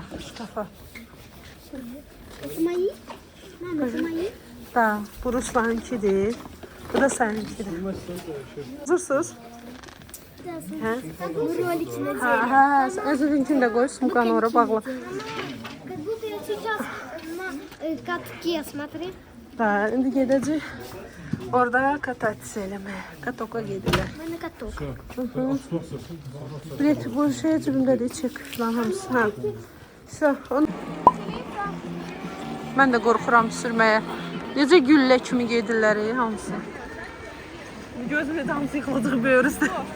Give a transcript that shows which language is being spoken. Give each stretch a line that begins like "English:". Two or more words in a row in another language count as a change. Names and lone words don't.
Azerbaijani: Şkafa.
Russian: Это мои? Мама, это мои?
Azerbaijani: Da, bu Ruslanınkidir. Bu da səninkidir. Hazırsınız?
Russian: Да, смотри. Как будто ролики надели.
Azerbaijani: Ha, özününkini də qoy, sumkanı ora bağla.
Russian: Как будто я сейчас на катке, смотри.
Azerbaijani: Da, indi gedəcək. Orada katatsi eləməyə. Katoka gedirlər.
Russian: Мы на каток.
Azerbaijani: Bilet bu şey cibimdədir, çək falan hamısı. Ha. Sə, onu... Mən də qorxuram sürməyə. Necə güllə kimi gedirlər hamısı. Gözümdə hamısı yıxılacaq böyürüzdə.